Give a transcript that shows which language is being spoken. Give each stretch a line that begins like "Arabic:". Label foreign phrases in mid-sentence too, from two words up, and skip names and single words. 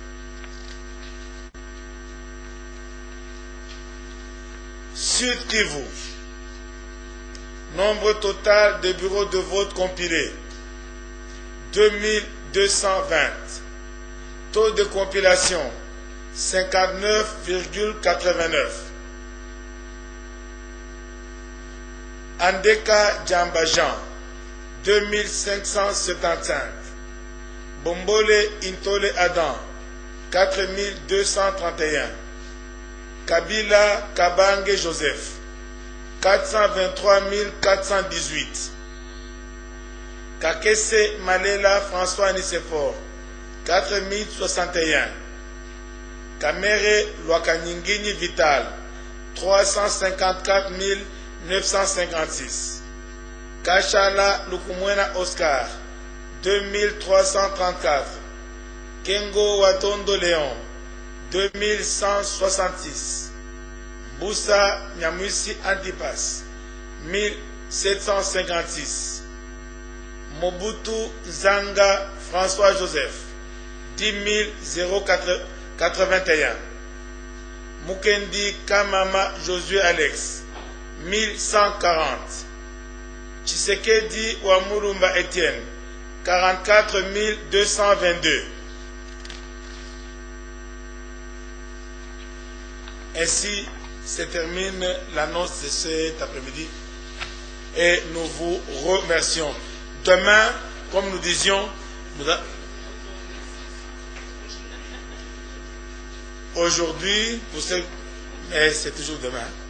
French: Sud Kivu. Nombre total de bureaux de vote compilés, 2220. Taux de compilation, 59,89. Andeka Djambajan, 2575. Bombole Intole Adam, 4231. Kabila Kabange Joseph, 423 418. Kakese Malela François Nicéphore, 4061. Kamere Lwakanyingini Vital, 354 956. Kachala Lukumwena Oscar, 2334. Kengo Watondo Léon, 2166. Boussa Nyamwisi Antipas, 1756. Mobutu Zanga François Joseph, 10 081. Mukendi Kamama Josué Alex, 1140. Tshisekedi Wamurumba Etienne, 44 222. Ainsi se termine l'annonce de cet après-midi et nous vous remercions. Demain, comme nous disions, aujourd'hui, mais c'est toujours demain.